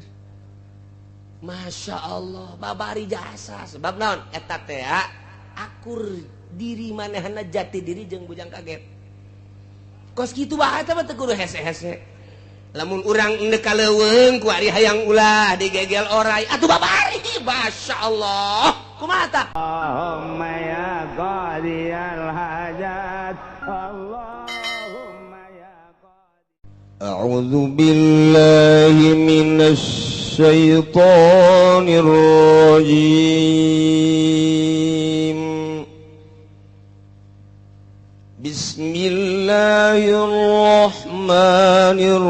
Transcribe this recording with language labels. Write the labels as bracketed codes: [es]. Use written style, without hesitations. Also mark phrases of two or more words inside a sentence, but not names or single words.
[ar] Masya Allah [su] babari jasa sebab naon eta teh akur diri manehna jati diri jeung bujang kaget kos kitu bae teh teu kudu hese-hese lamun urang endek kaleuweung ku ari hayang ulah digegel oray atuh babari [ar] Masya Allah [su] kumaha tah [ar] Allahumma ya qadiyal hajat Allahumma ya qadi. أعوذ بالله من الشيطان الرجيم بسم الله الرحمن